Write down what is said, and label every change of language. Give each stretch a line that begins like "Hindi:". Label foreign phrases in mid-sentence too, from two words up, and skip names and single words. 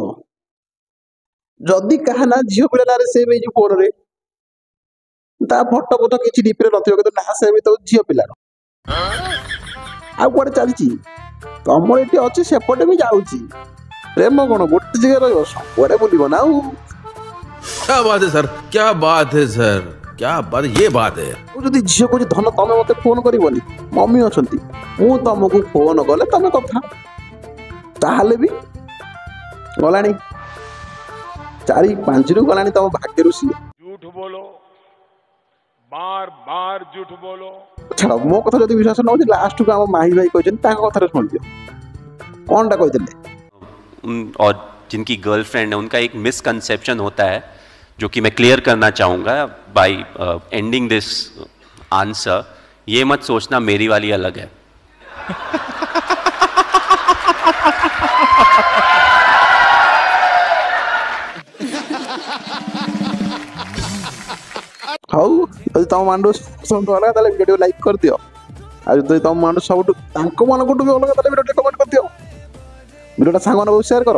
Odia: ଯଦି କାହା ନା ଝିଅ ପିଲା ନାଁରେ ସେଭ୍ ହେଇଯିବ ଫୋନରେ, ତା ଫଟୋ ଫଟୋ କିଛି ଡିପିରେ ନଥିବ କିନ୍ତୁ ନା ସେଭ୍ ହେଇଥିବ ଝିଅ ପିଲାର, ଆଉ କୁଆଡେ ଚାଲିଛି ତମର ଏଠି ଅଛି ସେପଟେ ବି ଯାଉଛି। ପ୍ରେମ କ'ଣ ଗୋଟେ ଜାଗାରେ ରହିବ, ସବୁଆଡେ ବୁଲିବ ନା। ଆଉ
Hindi: क्या बात है सर, क्या बात है सर, क्या बात, ये बात है।
Odia: ଯଦି ଝିଅ କହୁଛି ଧନ ତମେ ମତେ ଫୋନ କରିବନି, ମମି ଅଛନ୍ତି, ମୁଁ ତମକୁ ଫୋନ କଲେ ତମେ କଥା, ତାହେଲେ ବି ଗଲାଣି 4-5ରୁ ଗଲାଣି ତମ ଭାଗ୍ୟରୁ ସିଏ।
Hindi: झूठ बोलो, बार बार झूठ बोलो।
Odia: ଛାଡ଼, ମୋ କଥା ଯଦି ବିଶ୍ୱାସ ନ ହଉଛି ଲାଷ୍ଟକୁ ଆମ ମାହି ଭାଇ କହିଛନ୍ତି ତାଙ୍କ କଥାରେ ଶୁଣିଦିଅ କ'ଣଟା କହିଥିଲେ।
Hindi: और जिनकी गर्लफ्रेंड है उनका एक मिसकंसेप्शन होता है जो कि मैं क्लियर करना चाहूँगा
English: by ending this answer.
Hindi: ये मत सोचना मेरी वाली अलग है।
Odia: ହଉ, ଯଦି ତମ ମାଣ୍ଡୁ ସବୁଠୁ ଅଲଗା ତାହେଲେ
English: video like
Odia: କରିଦିଅ, ଆଉ ଯଦି ତମ ମାଣ୍ଡୁ ସବୁଠୁ ତାଙ୍କ ମାନଙ୍କଠୁ ବି ଅଲଗା ତାହେଲେ
English: video comment
Odia: କରିଦିଅ, ଭିଡ଼ିଓଟା ସାଙ୍ଗମାନଙ୍କୁ ସେୟାର କର।